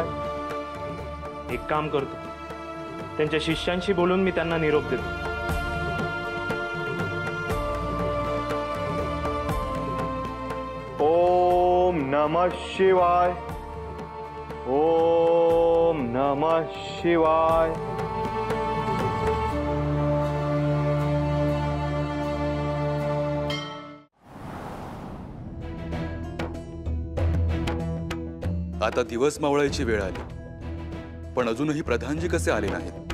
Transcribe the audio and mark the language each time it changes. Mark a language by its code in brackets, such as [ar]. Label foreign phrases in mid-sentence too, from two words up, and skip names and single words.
[mr] एक काम करतो, त्यांच्या शिष्यांशी बोलून मी त्यांना निरोप देतो. [sa] ओम नमः शिवाय. ओम नमः शिवाय. [mr] आता दिवस मावळायची वेळ आली, पण अजूनही प्रधानजी कसे आले नाहीत?